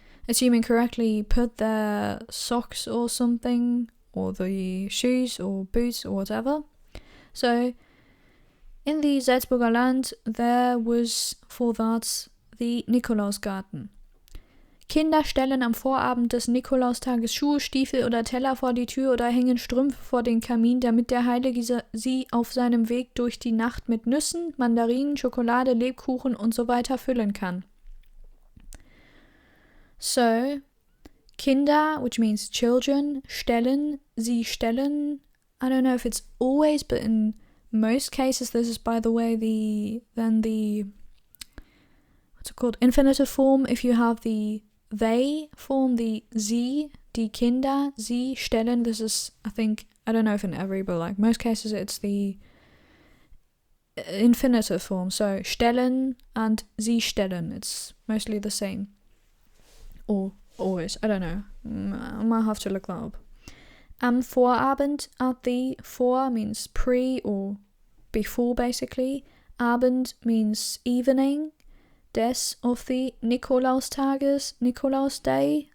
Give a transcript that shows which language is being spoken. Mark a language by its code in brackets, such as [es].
[en] assuming correctly, put their socks or something, or the shoes or boots or whatever. So in the Salzburger Land, there was for that the Nikolausgarten. [de] Kinder stellen am Vorabend des Nikolaustages Schuhe, Stiefel oder Teller vor die Tür oder hängen Strümpfe vor den Kamin, damit der Heilige sie auf seinem Weg durch die Nacht mit Nüssen, Mandarinen, Schokolade, Lebkuchen und so weiter füllen kann. [en] So, Kinder, which means children, [de] stellen, sie stellen. [en] I don't know if it's always, but in most cases, this is, by the way, the what's it called? Infinitive form. If you have the they form, the sie, [de] die Kinder, sie stellen. [en] This is, I think, I don't know if in every, but like most cases, it's the infinitive form. So stellen and [de] sie stellen. [en] It's mostly the same. Or always, I don't know. I might have to look that up. [de] Am Vorabend, [en] at the, vor means pre or before basically. Abend means evening. Des of the Nikolaustages, Nikolaus Day.